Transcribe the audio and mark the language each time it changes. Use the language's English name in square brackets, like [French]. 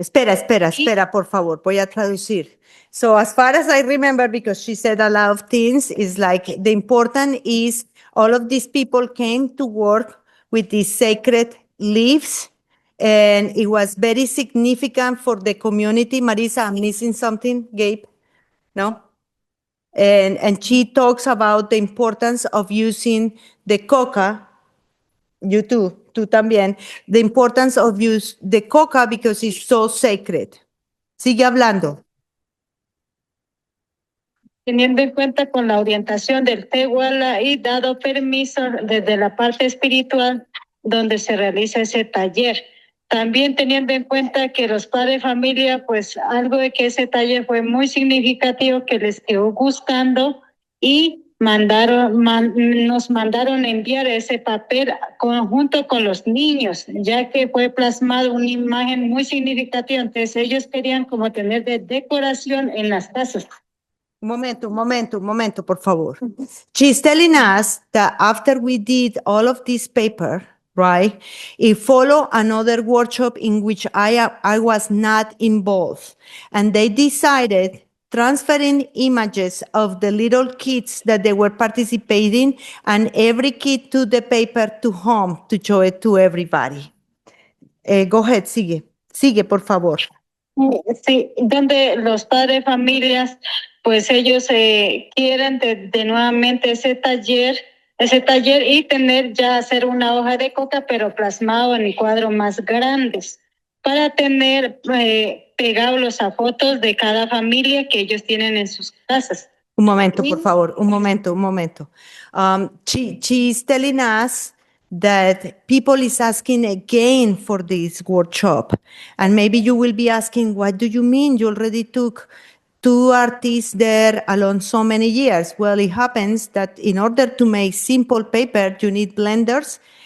[Spanish] Espera, por favor, voy a traducir. [English] So as far as I remember, because she said a lot of things, is like the important is all of these people came to work with these sacred leaves, and it was very significant for the community. Marisa, I'm missing something, Gabe? No? And she talks about the importance of using the coca. You too, [Spanish] tú también. [English] The importance of use the coca because it's so sacred. [Spanish] Sigue hablando. Teniendo en cuenta con la orientación del Teguala y dado permiso desde la parte espiritual donde se realiza ese taller. También teniendo en cuenta que los padres de familia, pues algo de que ese taller fue muy significativo, que les quedó gustando y nos mandaron enviar ese papel junto con los niños, ya que fue plasmado una imagen muy significativa. Entonces ellos querían como tener de decoración en las casas. Un momento, por favor. [English] She's telling us that after we did all of this paper, right, it followed another workshop in which I was not involved. And they decided transferring images of the little kids that they were participating, and every kid took the paper to home to show it to everybody. Go ahead, [Spanish] sigue. Sigue, por favor. Sí, donde los padres, familias, pues ellos quieren de nuevamente ese taller y tener ya hacer una hoja de coca, pero plasmado en cuadros más grandes, para tener pegados a fotos de cada familia que ellos tienen en sus casas. Un momento, por favor, un momento. [English] She's telling us that people is asking again for this workshop. And maybe you will be asking, what do you mean? You already took 2 artists there along so many years. Well, it happens that in order to make simple paper, you need blenders.